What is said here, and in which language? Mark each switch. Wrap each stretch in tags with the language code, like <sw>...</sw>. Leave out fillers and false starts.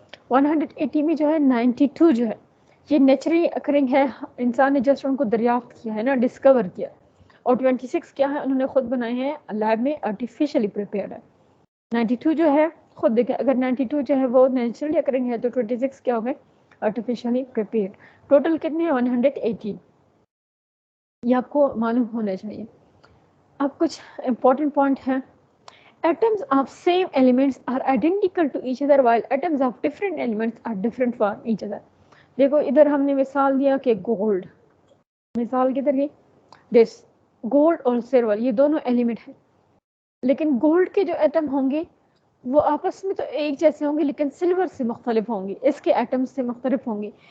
<hi>180 में जो है 92 जो है ये नेचुरली अकरिंग है, इंसान ने जस्ट उनको दरियाफ्त किया है ना, डिस्कवर किया, और 26 क्या है, उन्होंने खुद बनाए हैं लैब में, आर्टिफिशियली प्रिपेयर्ड है। 92 जो है, खुद देखें, अगर 92 जो है वो नेचुरली अकरिंग है, तो 26 क्या हो गए, आर्टिफिशियली प्रिपेयर्ड। टोटल कितने हैं, 118, ये आपको मालूम होना चाहिए। अब कुछ</hi> <en>important</en> <hi>पॉइंट है,</hi> <en>atoms of same elements are identical to each other while atoms of different elements are different from each other।</en> <hi>देखो इधर हमने मिसाल दिया कि गोल्ड, मिसाल किधर गई, दिस गोल्ड और सिल्वर ये दोनों एलिमेंट हैं, लेकिन गोल्ड के जो एटम होंगे वो आपस में तो एक जैसे होंगे, लेकिन सिल्वर से मुख्तलिफ होंगे, इसके एटम्स से मुख्तलिफ होंगे।</hi>